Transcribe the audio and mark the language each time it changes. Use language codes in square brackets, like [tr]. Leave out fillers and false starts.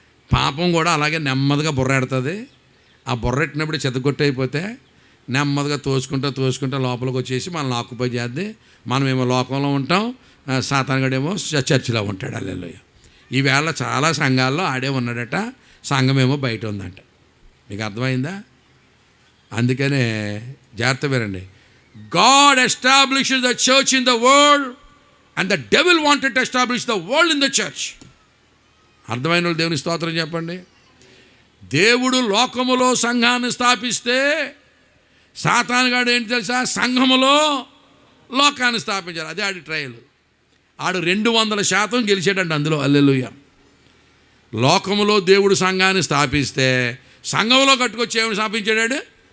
[te] పాపం కూడా అలాగే నెమ్మదిగా బుర్రెడుతుంది. ఆ బుర్రెట్టినప్పుడు చెత్తగొట్టయిపోతే నెమ్మదిగా తోసుకుంటా లోపలికి వచ్చేసి మనల్ని ఆక్యుపై చేద్ది. మనమేమో లోకంలో ఉంటాం, సాతానుగాడేమో చర్చిలో ఉంటాడు. హల్లెలూయా. ఈవేళ చాలా సంఘాల్లో ఆడే ఉన్నాడట, సంఘమేమో బయట ఉందంట. మీకు అర్థమైందా? అందుకనే జాగ్రత్త వినండి. [en] God established the church in the world and the devil wanted to establish the world in the church. [te] అర్థమైన వాళ్ళు దేవుని స్తోత్రం చెప్పండి. దేవుడు లోకములో సంఘాన్ని స్థాపిస్తే సాతానుగాడు ఏంటి తెలుసా? సంఘములో లోకాన్ని స్థాపించారు. అదే ఆడి ట్రయల్. ఆడు 200% గెలిచాడంట అందులో. హల్లెలూయా. లోకములో దేవుడు సంఘాన్ని స్థాపిస్తే సంఘంలో కట్టుకొచ్చి ఏమి స్థాపించాడు?